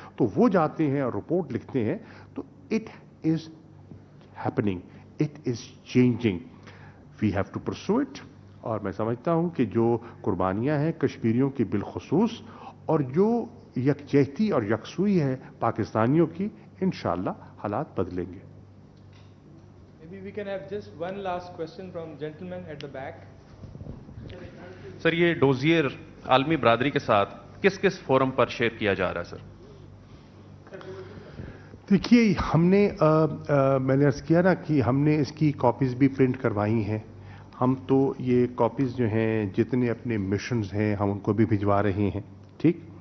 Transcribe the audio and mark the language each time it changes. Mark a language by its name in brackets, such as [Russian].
[Urdu] تو وہ جاتے ہیں اور رپورٹ لکھتے ہیں، تو [English] It is happening, it is changing, we have to pursue it. [Urdu] اور میں سمجھتا ہوں کہ جو قربانیاں ہیں کشمیریوں کی بالخصوص، اور جو یکجہتی اور یکسوئی ہے پاکستانیوں کی، انشاءاللہ حالات بدلیں گے. [English] Maybe we can have just one last question from gentleman at the back. [Urdu] سر یہ ڈوزیئر عالمی برادری کے ساتھ کس کس فورم پر شیئر کیا جا رہا ہے سر؟ دیکھیے، ہم نے میں نے عرض کیا نا کہ ہم نے اس کی کاپیز بھی پرنٹ کروائی ہیں. ہم تو یہ کاپیز جو ہیں جتنے اپنے مشنز ہیں ہم ان کو بھی بھجوا رہے ہیں، ٹھیک.